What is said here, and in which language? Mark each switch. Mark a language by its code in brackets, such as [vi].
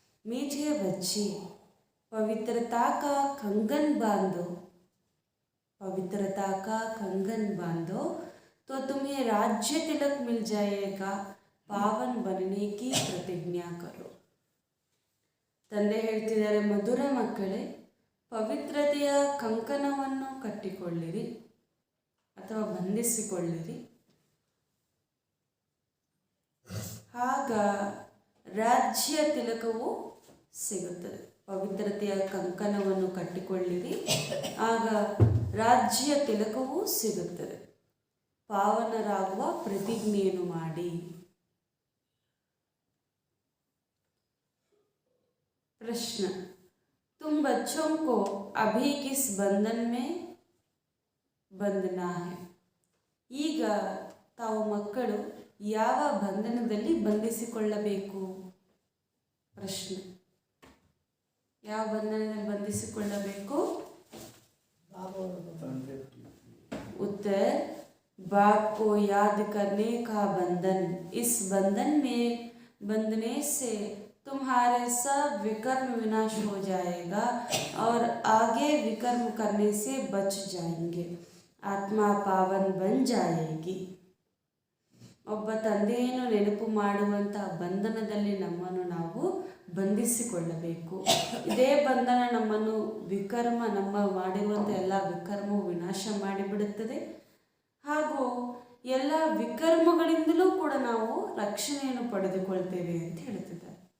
[hi] मीठे बच्चे पवित्रता का कंगन बांधो, पवित्रता का कंगन बांधो तो तुम्हें राज्य तिलक मिल जाएगा। पावन बनने की प्रतिज्ञा करो। [kn] ತಂದೆ ಹೇಳ್ತಿದ್ದಾರೆ, ಮಧುರ ಮಕ್ಕಳೇ, ಪವಿತ್ರತೆಯ ಕಂಕಣವನ್ನು ಕಟ್ಟಿಕೊಳ್ಳಿರಿ ಅಥವಾ ಬಂಧಿಸಿಕೊಳ್ಳಿರಿ, ಆಗ ರಾಜ್ಯ ತಿಲಕವು ಸಿಗುತ್ತದೆ. ಪವಿತ್ರತೆಯ ಕಂಕಣವನ್ನು ಕಟ್ಟಿಕೊಳ್ಳಿರಿ, ಆಗ ರಾಜ್ಯ ತಿಲಕವು ಸಿಗುತ್ತದೆ. ಪಾವನರಾಗುವ ಪ್ರತಿಜ್ಞೆಯನ್ನು ಮಾಡಿ. [hi] प्रश्न, तुम बच्चों को अभी किस बंधन में बंधना है? [kn] ಈಗ ತಾವು ಮಕ್ಕಳು ಯಾವ ಬಂಧನದಲ್ಲಿ ಬಂಧಿಸಿಕೊಳ್ಳಬೇಕು? ಪ್ರಶ್ನೆ, ಯಾವ ಬಂಧನದಲ್ಲಿ ಬಂಧಿಸಿಕೊಳ್ಳಬೇಕು? [hi] उत्तर, बाप को याद करने का बंधन। इस बंधन में बंधने से तुम्हारे सब विकर्म विनाश हो जाएगा और आगे विकर्म करने से बच जाएंगे। आत्मा पावन बन जाएगी। [kn] ಒಬ್ಬ ತಂದೆಯನ್ನು ನೆನಪು ಮಾಡುವಂಥ ಬಂಧನದಲ್ಲಿ ನಮ್ಮನ್ನು ನಾವು ಬಂಧಿಸಿಕೊಳ್ಳಬೇಕು. ಇದೇ ಬಂಧನ ನಮ್ಮನ್ನು ನಮ್ಮ ಮಾಡಿರುವಂಥ ಎಲ್ಲ ವಿಕರ್ಮವು ವಿನಾಶ ಮಾಡಿಬಿಡುತ್ತದೆ ಹಾಗೂ ಎಲ್ಲ ವಿಕರ್ಮಗಳಿಂದಲೂ ಕೂಡ ನಾವು ರಕ್ಷಣೆಯನ್ನು ಪಡೆದುಕೊಳ್ತೇವೆ ಅಂತ ಹೇಳ್ತಿದ್ದಾರೆ.